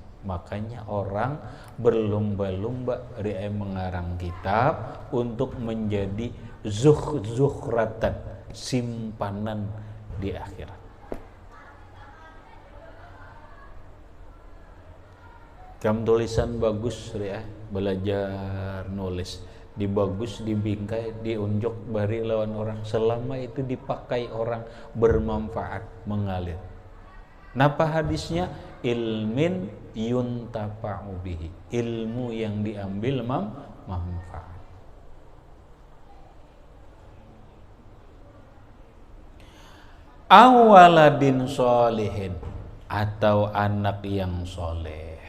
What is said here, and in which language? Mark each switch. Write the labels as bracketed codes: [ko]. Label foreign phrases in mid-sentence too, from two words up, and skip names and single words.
[id] Makanya orang berlomba-lomba mengarang kitab untuk menjadi zukhratan, simpanan di akhirat. Kamu tulisan bagus ya, belajar nulis, dibagus, [bjn] dibingkai, diunjuk bari lawan orang, selama itu dipakai orang bermanfaat, mengalir. Napa hadisnya? [ar] Ilmin yuntafa'u bihi, [id] ilmu yang diambil manfaat. [ar] Awaladin solihin, [id] atau anak yang soleh.